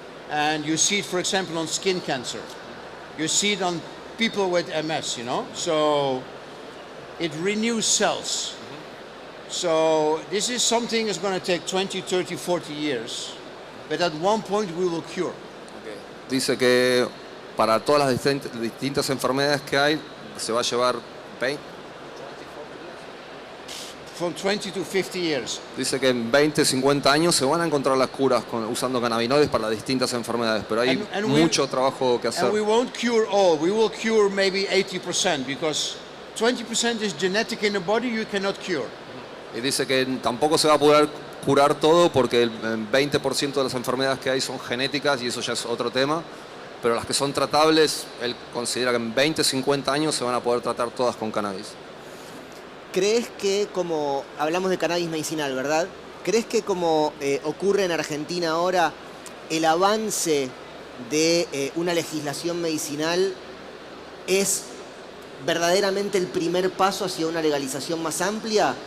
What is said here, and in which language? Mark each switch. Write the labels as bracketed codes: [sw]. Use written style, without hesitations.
[en] And you see it, for example, on skin cancer. You see it on people with MS, you know? So it renews cells. So this is something that's going to take 20, 30, 40 years, but at one point we will cure. [es] Dice que para todas las distintas enfermedades que hay, se va a llevar 20. [en] From 20 to 50 years. [es] Dice que en 20, 50 años se van a encontrar las curas usando cannabinoides para las distintas enfermedades, pero hay mucho trabajo que hacer. [en] And we won't cure all. We will cure maybe 80% because 20% is genetic in the body you cannot cure. [es] Y dice que tampoco se va a poder curar todo porque el 20% de las enfermedades que hay son genéticas y eso ya es otro tema. pero las que son tratables, él considera que en 20, 50 años se van a poder tratar todas con cannabis. ¿Crees que como hablamos de cannabis medicinal, ¿verdad? ¿Crees que como ocurre en Argentina ahora, el avance de una legislación medicinal es verdaderamente el primer paso hacia una legalización más amplia?